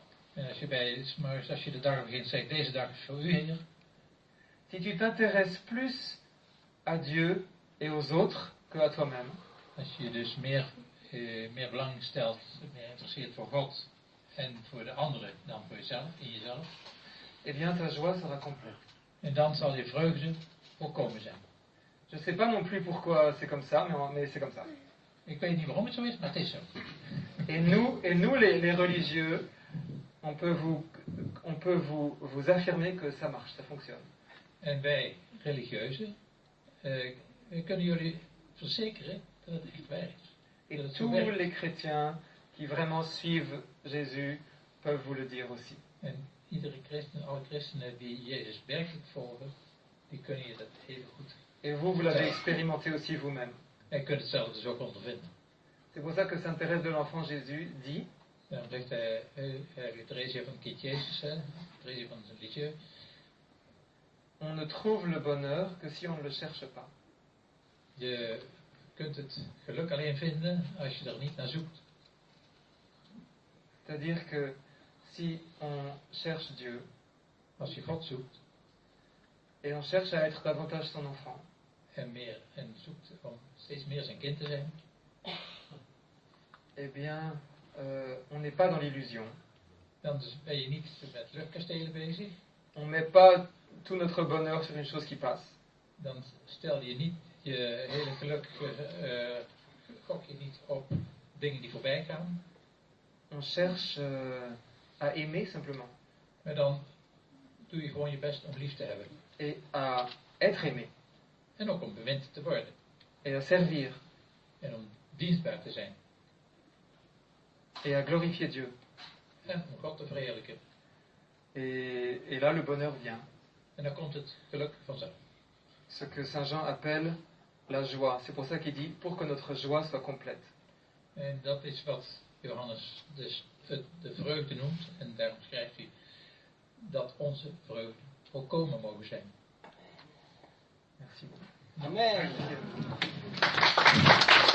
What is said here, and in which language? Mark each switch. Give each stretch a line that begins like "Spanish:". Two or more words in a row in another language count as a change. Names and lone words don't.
Dutch: En als je de dag begint zegt, deze dag is voor u, Heer.
French: Si tu t'intéresses plus à Dieu et aux autres que à toi-même,
Dutch: Als je dus meer belang stelt, meer interesseert voor God en voor de anderen dan voor jezelf, in jezelf.
French: eh bien ta joie sera complète.
Dutch: En dan zal je vreugde volkomen zijn.
French: Je ne sais pas non plus pourquoi c'est comme ça, mais c'est comme ça.
Dutch: Ik weet niet waarom het zo is, maar het is zo.
French: Et nous les religieux, on peut vous affirmer que ça marche, ça fonctionne.
Dutch: En wij, religieuzen, we kunnen jullie verzekeren dat het echt werkt.
French: Et
Dutch: Dat het zo
French: tous
Dutch: werkt.
French: les chrétiens qui vraiment suivent Jésus peuvent vous le dire aussi.
Dutch: En iedere christen, alle christenen die Jezus werkelijk volgen, die kunnen je dat even goed.
French: Et vous l'avez expérimenté aussi vous-même.
Dutch: En kunt het zelf dus ook ondervinden.
French: C'est pour ça que Sainte Thérèse de l'Enfant Jésus dit,
Dutch: Daarom zegt Theresia van Kind Jezus, Theresia van zijn liedje,
French: on ne trouve le bonheur que si on ne le cherche pas.
Dutch: je kunt het geluk alleen vinden als je er niet naar zoekt.
French: C'est-à-dire que si on cherche Dieu,
Dutch: Als je God zoekt
French: et on cherche à être davantage son enfant,
Dutch: en zoekt om steeds meer zijn kind te zijn,
French: eh bien, on n'est pas dans l'illusion.
Dutch: dan dus ben je niet met luchtkastelen bezig.
French: On ne met pas tout notre bonheur sur une chose qui passe.
Dutch: Dan stel je niet je hele geluk, gok je niet op dingen die voorbij gaan.
French: On cherche à aimer simplement
Dutch: Maar dan doe je gewoon je best om lief te hebben.
French: et à être aimé
Dutch: En ook om bemind te worden.
French: et à servir
Dutch: En om dienstbaar te zijn.
French: et à glorifier Dieu.
Dutch: En om God te verheerlijken.
French: Et là, le bonheur vient.
Dutch: En dan komt het geluk vanzelf.
French: Ce que Saint Jean appelle la joie. C'est pour ça qu'il dit, pour que notre joie soit complète.
Dutch: En dat is wat Johannes dus de vreugde noemt. En daarom schrijft hij dat onze vreugde volkomen mogen zijn.
French: Merci beaucoup. Amen.